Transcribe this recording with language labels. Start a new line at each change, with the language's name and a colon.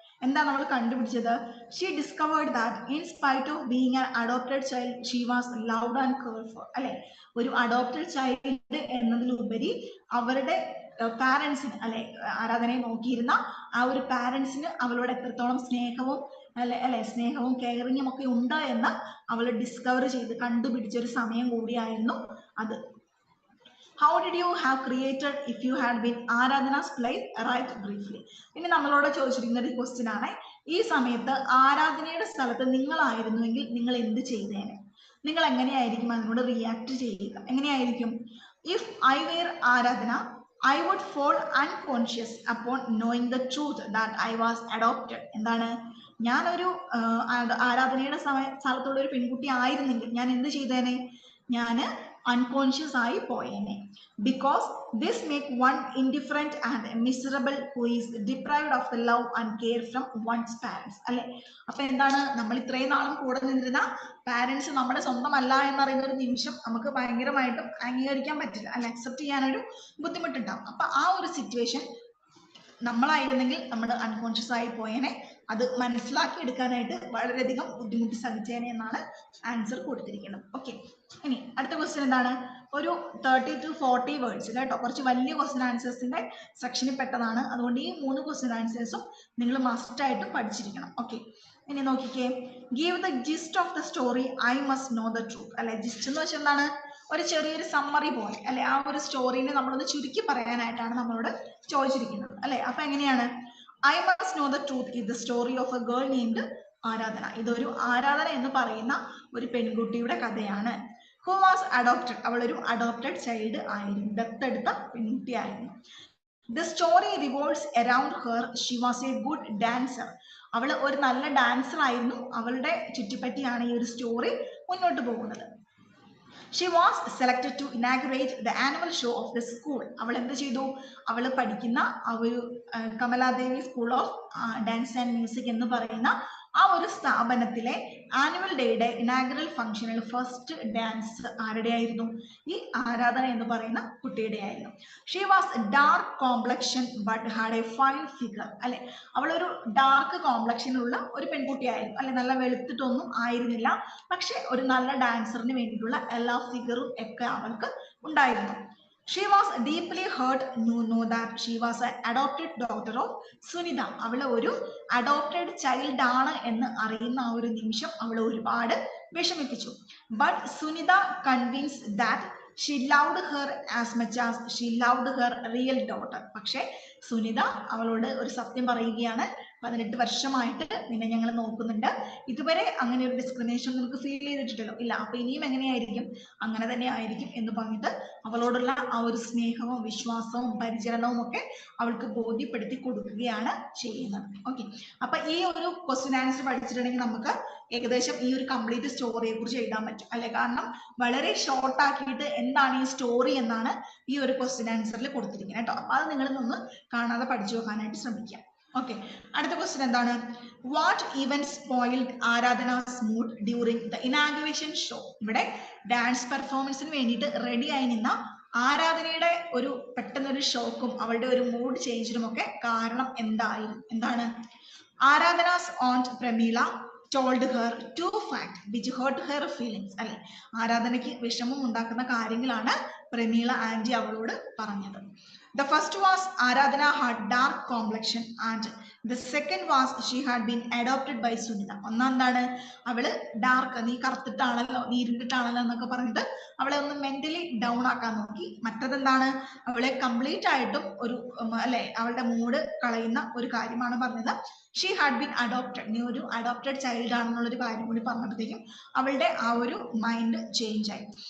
Malayalam: എന്താണ് അവൾ കണ്ടുപിടിച്ചത്?
English: she discovered that in spite of being an adopted child she was loved and cared for
Malayalam: അല്ലെ, ഒരു adopted child എന്നതിലുപരി അവരുടെ പാരന്റ്സിന് അല്ലെ, ആരാധനയെ നോക്കിയിരുന്ന ആ ഒരു പാരന്റ്സിന് അവളോട് എത്രത്തോളം സ്നേഹവും സ്നേഹവും കെയറിങ്ങും ഒക്കെ ഉണ്ട് എന്ന് അവൾ ഡിസ്കവർ ചെയ്ത് കണ്ടുപിടിച്ച ഒരു സമയം കൂടിയായിരുന്നു അത്.
English: How did you have created if you had been Aradhana's place? Write briefly.
Malayalam: ഇനി നമ്മളോട് ചോദിച്ചിരിക്കുന്ന ഒരു ക്വസ്റ്റ്യൻ ആണ്, ഈ സമയത്ത് ആരാധനയുടെ സ്ഥലത്ത് നിങ്ങളായിരുന്നുവെങ്കിൽ നിങ്ങൾ എന്ത് ചെയ്തേനെ? നിങ്ങൾ എങ്ങനെയായിരിക്കും അതിനോട് റിയാക്ട് ചെയ്യുക? എങ്ങനെയായിരിക്കും?
English: If I were Aradhana I would fall unconscious upon knowing the truth that I was adopted.
Malayalam: എന്താണ്? ഞാനൊരു ആരാധനയുടെ സ്ഥലത്തുള്ള ഒരു പെൺകുട്ടി ആയിരുന്നെങ്കിൽ ഞാൻ എന്ത് ചെയ്തേനെ? ഞാന് unconscious ആയി പോയേനെ.
English: Because this make one indifferent and miserable who is deprived of the love and care from one's parents.
Malayalam: അല്ലെ, അപ്പൊ എന്താണ്? നമ്മൾ ഇത്രയും നാളും കൂടെ നിന്നിരുന്ന പാരന്റ്സ് നമ്മുടെ സ്വന്തമല്ല എന്നറിയുന്ന ഒരു നിമിഷം നമുക്ക് ഭയങ്കരമായിട്ടും അംഗീകരിക്കാൻ പറ്റില്ല, അല്ലെ, അക്സെപ്റ്റ് ചെയ്യാനൊരു ബുദ്ധിമുട്ടുണ്ടാവും. അപ്പൊ ആ ഒരു സിറ്റുവേഷൻ നമ്മളായിരുന്നെങ്കിൽ നമ്മൾ അൺകോൺഷ്യസ് ആയി പോയേനെ, അത് മനസ്സിലാക്കി എടുക്കാനായിട്ട് വളരെയധികം ബുദ്ധിമുട്ട് സഹിച്ചേനെ എന്നാണ് ആൻസർ കൊടുത്തിരിക്കുന്നത്. ഓക്കെ, ഇനി അടുത്ത ക്വസ്റ്റ്യൻ എന്താണ്? ഒരു 30 to 40 വേർഡ്സ് കേട്ടോ, കുറച്ച് വലിയ ക്വസ്റ്റ്യൻ ആൻസേഴ്സിന്റെ സെക്ഷനിൽ പെട്ടതാണ്. അതുകൊണ്ട് ഈ 3 ക്വസ്റ്റ്യൻ ആൻസേഴ്സും നിങ്ങൾ മസ്റ്റ് ആയിട്ട് പഠിച്ചിരിക്കണം.
English: okay,
Malayalam: ഇനി നോക്കിക്കേ,
English: Give the gist of the story I must know the truth.
Malayalam: അല്ലെ, ജിസ്റ്റ് എന്ന് വെച്ചാൽ എന്താണ്? ഒരു ചെറിയൊരു സമ്മറി പോലെ അല്ലെ, ആ ഒരു സ്റ്റോറിനെ നമ്മളൊന്ന് ചുരുക്കി പറയാനായിട്ടാണ് നമ്മളോട് ചോദിച്ചിരിക്കുന്നത് അല്ലെ. അപ്പൊ എങ്ങനെയാണ്?
English: I must know the truth is the story of a girl named Aradhana.
Malayalam: ഇതൊരു ആരാധന എന്ന് പറയുന്ന ഒരു പെൺകുട്ടിയുടെ കഥയാണ്.
English: who was adopted,
Malayalam: അവൾ ഒരു അഡോപ്റ്റഡ് ചൈൽഡ് ആയിരുന്നു, ദത്തെടുത്ത പെൺകുട്ടിയായിരുന്നു.
English: The story revolves around her, she was a good dancer.
Malayalam: അവൾ ഒരു നല്ല ഡാൻസർ ആയിരുന്നു, അവളുടെ ചുറ്റിപ്പറ്റിയാണ് ഈ ഒരു സ്റ്റോറി മുന്നോട്ട് പോകുന്നത്.
English: She was selected to inaugurate the annual show of the school.
Malayalam: അവൾ എന്ത് ചെയ്തു? അവൾ പഠിക്കുന്ന ആ ഒരു Kamaladevi school of dance and music എന്ന് പറയുന്ന ആ ഒരു സ്ഥാപനത്തിലെ ആനുവൽ ഡേയുടെ ഇനാഗുറൽ ഫംഗ്ഷനിൽ ഫസ്റ്റ് ഡാൻസ് ആരുടെ ആയിരുന്നു? ഈ ആരാധന എന്ന് പറയുന്ന കുട്ടിയുടെ ആയിരുന്നു.
English: She was dark complexion but had a fine figure.
Malayalam: അല്ലെ, അവളൊരു ഡാർക്ക് കോംപ്ലക്ഷനുള്ള ഒരു പെൺകുട്ടിയായിരുന്നു അല്ലെ, നല്ല വെളുത്തിട്ടൊന്നും ആയിരുന്നില്ല, പക്ഷെ ഒരു നല്ല ഡാൻസറിന് വേണ്ടിയിട്ടുള്ള എല്ലാ ഫിഗറും ഒക്കെ അവൾക്ക് ഉണ്ടായിരുന്നു.
English: She was deeply hurt to know that she was an adopted daughter of Sunita.
Malayalam: അവള് ഒരു അഡോപ്റ്റഡ് ചൈൽഡ് ആണ് എന്ന് അറിയുന്ന ആ ഒരു നിമിഷം അവൾ ഒരുപാട് വിഷമിപ്പിച്ചു.
English: But Sunita convinced that she loved her as much as she loved her real daughter.
Malayalam: പക്ഷേ സുനിത അവളോട് ഒരു സത്യം പറയുകയാണ്, 18 വർഷമായിട്ട് നിന്നെ ഞങ്ങൾ നോക്കുന്നുണ്ട്, ഇതുവരെ അങ്ങനെ ഒരു ഡിസ്ക്രിമിനേഷൻ നമുക്ക് ഫീൽ ചെയ്തിട്ടില്ലല്ലോ, ഇല്ല, അപ്പൊ ഇനിയും എങ്ങനെയായിരിക്കും, അങ്ങനെ തന്നെ ആയിരിക്കും എന്ന് പറഞ്ഞിട്ട് അവളോടുള്ള ആ ഒരു സ്നേഹവും വിശ്വാസവും പരിചരണവും ഒക്കെ അവൾക്ക് ബോധ്യപ്പെടുത്തി കൊടുക്കുകയാണ് ചെയ്യുന്നത്. ഓക്കെ, അപ്പൊ ഈ ഒരു ക്വസ്റ്റ്യൻ ആൻസർ പഠിച്ചിട്ടുണ്ടെങ്കിൽ നമുക്ക് ഏകദേശം ഈ ഒരു കംപ്ലീറ്റ് സ്റ്റോറിയെ കുറിച്ച് എഴുതാൻ പറ്റും അല്ലെ. കാരണം വളരെ ഷോർട്ട് ആക്കിയിട്ട് എന്താണ് ഈ സ്റ്റോറി എന്നാണ് ഈ ഒരു ക്വസ്റ്റ്യൻ ആൻസറിൽ കൊടുത്തിരിക്കുന്നത് കേട്ടോ. അപ്പൊ അത് നിങ്ങൾ ഒന്ന് കാണാതെ പഠിച്ചു വെക്കാനായിട്ട് ശ്രമിക്കാം. ഓക്കെ, അടുത്ത ക്വസ്റ്റ്യൻ എന്താണ്?
English: What event spoiled Aradhana's mood during the inauguration show.
Malayalam: ഇവിടെ ഡാൻസ് പെർഫോമൻസിന് വേണ്ടിയിട്ട് റെഡി ആയി നിന്ന ആരാധനയുടെ ഒരു പെട്ടെന്നൊരു ഷോക്കും അവളുടെ ഒരു മൂഡ് ചേഞ്ചിനും ഒക്കെ കാരണം എന്തായിരുന്നു? എന്താണ്?
English: Aradhana's aunt Pramila told her two facts which hurt her feelings.
Malayalam: അല്ലെ, ആരാധനയ്ക്ക് വിഷമം ഉണ്ടാക്കുന്ന കാര്യങ്ങളാണ് പ്രമീള ആന്റി അവളോട് പറഞ്ഞത്.
English: The first was Aradhana had dark complexion and the second was she had been adopted by Sunita.
Malayalam: ഒന്നെന്താണ്? അവള് ഡാർക്ക്, നീ കറുത്തിട്ടാണല്ലോ, നീ ഇരുണ്ടിട്ടാണല്ലോ എന്നൊക്കെ പറഞ്ഞിട്ട് അവളെ ഒന്ന് മെന്റലി ഡൗൺ ആക്കാൻ നോക്കി. മറ്റതെന്താണ്? അവളെ കംപ്ലീറ്റ് ആയിട്ടും ഒരു അല്ലെ അവളുടെ മൂഡ് കളയുന്ന ഒരു കാര്യമാണ് പറഞ്ഞത്.
English: she had been adopted,
Malayalam: നീ ഒരു അഡോപ്റ്റഡ് ചൈൽഡ് ആണെന്നുള്ളൊരു കാര്യം കൂടി പറഞ്ഞപ്പോഴത്തേക്കും അവളുടെ ആ ഒരു മൈൻഡ് ചേഞ്ച് ആയി.